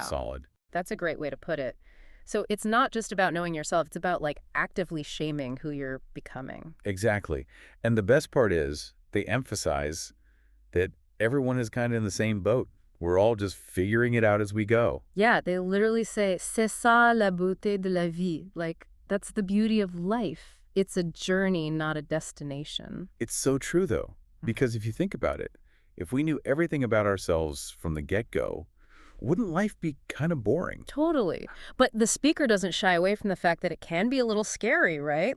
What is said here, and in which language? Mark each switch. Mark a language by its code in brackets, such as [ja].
[en] solid. That's a great way to put it. So it's not just about knowing yourself. It's about like actively shaming who you're becoming. Exactly. And the best part is they emphasize that everyone is kind of in the same boat. We're all just figuring it out as we go. Yeah, they literally say, [fr] c'est ça la beauté de la vie. [en] Like, that's the beauty of life. It's a journey, not a destination. It's so true, though, because if you think about it, if we knew everything about ourselves from the get-go, wouldn't life be kind of boring? Totally. But the speaker doesn't shy away from the fact that it can be a little scary, right?